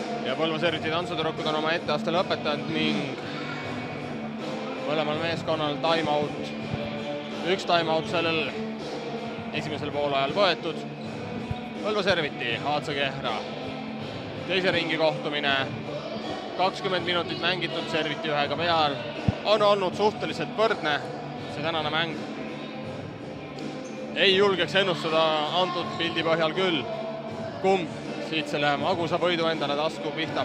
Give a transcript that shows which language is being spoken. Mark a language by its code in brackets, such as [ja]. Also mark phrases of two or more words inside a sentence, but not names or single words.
[et] ja Põlva Serviti tantsutüdrukud on oma etteaste lõpetanud ning mõlemal meeskonnal time-out. Üks time-out sellel esimesel poolajal võetud. Põlva Serviti, HC Kehra. Teise ringi kohtumine, 20 minutit mängitud, Serviti ühega peal. On olnud suhteliselt võrdne see tänane mäng. Ei julgeks ennustada antud pildi põhjal küll, kumb siit selle magusa võidu endale tasku pihtab.